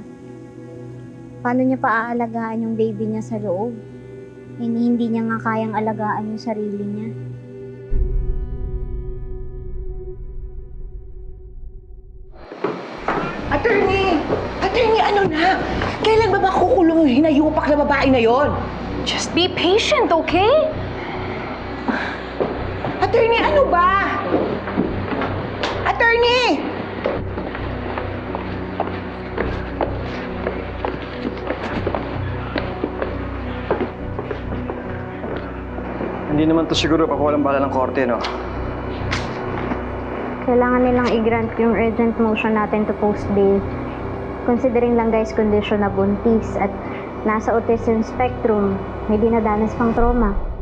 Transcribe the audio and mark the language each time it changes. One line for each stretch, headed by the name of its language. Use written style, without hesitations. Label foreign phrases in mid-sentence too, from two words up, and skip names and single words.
Filipino: Paano niya paaalagaan yung baby niya sa loob? Hindi niya nga kayang alagaan yung sarili niya. Attorney! Attorney, ano na? Kailan ba makukulong yung hinayupak na babae na yon?
English: Just be patient, okay?
Filipino: Attorney, ano ba? Attorney! Hindi naman to siguro papawalang bala ng korte, no? Kailangan nilang i-grant yung
English: urgent motion
Filipino: natin
English: to post bail. Considering Langgay's condition
Filipino: na buntis at nasa
English: autism spectrum,
Filipino: may dinadanas pang trauma.